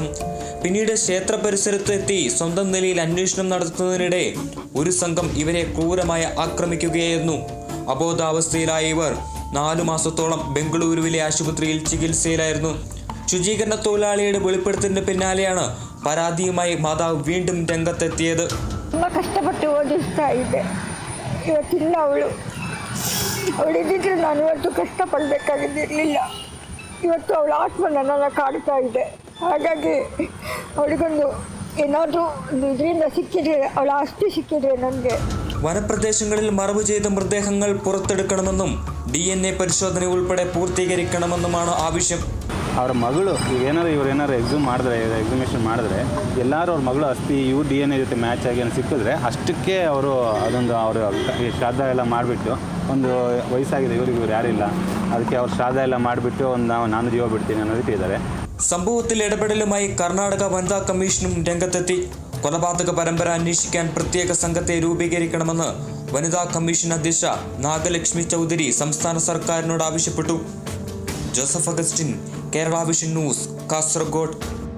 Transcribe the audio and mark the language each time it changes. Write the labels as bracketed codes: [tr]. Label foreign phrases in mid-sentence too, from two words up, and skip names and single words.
[ml] പിന്നീട് ക്ഷേത്ര പരിസരത്ത് എത്തി സ്വന്തം നിലയിൽ അന്വേഷണം നടത്തുന്നതിനിടെ ഒരു സംഘം ഇവരെ ക്രൂരമായി ആക്രമിക്കുകയായിരുന്നു. അബോധാവസ്ഥയിലായ ഇവർ 4 മാസത്തോളം ബംഗളൂരുവിലെ ആശുപത്രിയിൽ ചികിത്സയിലായിരുന്നു. ശുചീകരണ തൊഴിലാളിയുടെ വെളിപ്പെടുത്തലിന് പിന്നാലെയാണ് പരാതിയുമായി മാതാവ് വീണ്ടും രംഗത്തെത്തിയത്. [kn] ಕಷ್ಟಪಟ್ಟು ಓಡಿಸ್ತಾ ಇದ್ದೆ. ಇವತ್ತಿಲ್ಲ ಅವಳಿದ್ದಿದ್ರೆ ನಾನು ಇವತ್ತು ಕಷ್ಟಪಡಬೇಕಾಗಿದ್ದಿರಲಿಲ್ಲ. ಇವತ್ತು ಅವಳ ಆತ್ಮ ನನ್ನನ್ನು ಕಾಡ್ತಾ ಇದೆ. ಹಾಗಾಗಿ ಅವಳಿಗೊಂದು ಏನಾದರೂ ಇದರಿಂದ ಸಿಕ್ಕಿದ್ರೆ, ಅವಳ ಆಸ್ತಿ ಸಿಕ್ಕಿದ್ರೆ ನನಗೆ. [ml] വനപ്രദേശങ്ങളിൽ മറവ് ചെയ്ത മൃതദേഹങ്ങൾ പുറത്തെടുക്കണമെന്നും DNA പരിശോധന ഉൾപ്പെടെ പൂർത്തീകരിക്കണമെന്നുമാണ് ആവശ്യം. [kn] ಅವರ ಮಗಳು ಇವ್ರೇನಾರು ಎಕ್ಸಿಮಿಷನ್ ಮಾಡಿದ್ರೆ ಎಲ್ಲರೂ ಅವ್ರ ಮಗಳು ಅಸ್ಥಿ ಇವ್ರು DNA ಜೊತೆ ಮ್ಯಾಚ್ ಆಗಿ ಸಿಕ್ಕಿದ್ರೆ ಅಷ್ಟಕ್ಕೆ ಅವರು ಅದೊಂದು ಅವರು ಶ್ರಾದ್ದ ಎಲ್ಲ ಮಾಡಿಬಿಟ್ಟು, ಒಂದು ವಯಸ್ಸಾಗಿದೆ ಇವ್ರು ಯಾರಿಲ್ಲ, ಅದಕ್ಕೆ ಅವ್ರು ಶ್ರಾದ್ದ ಎಲ್ಲ ಮಾಡಿಬಿಟ್ಟು ನಾನು ಜೀವ ಬಿಡ್ತೀನಿ ಅನ್ನೋದಕ್ಕೆ ಇದ್ದಾರೆ. [ml] സംഭവത്തിൽ ഇടപെടലുമായി കർണാടക വനിതാ കമ്മീഷനും രംഗത്തെത്തി. കൊലപാതക പരമ്പര അന്വേഷിക്കാൻ പ്രത്യേക സംഘത്തെ രൂപീകരിക്കണമെന്ന് വനിതാ കമ്മീഷൻ അധ്യക്ഷ നാഗലക്ഷ്മി ചൗധരി സംസ്ഥാന സർക്കാരിനോട് ആവശ്യപ്പെട്ടു. ജോസഫ് അഗസ്റ്റിൻ, കേരള വിഷൻ ന്യൂസ്, കാസർഗോഡ്.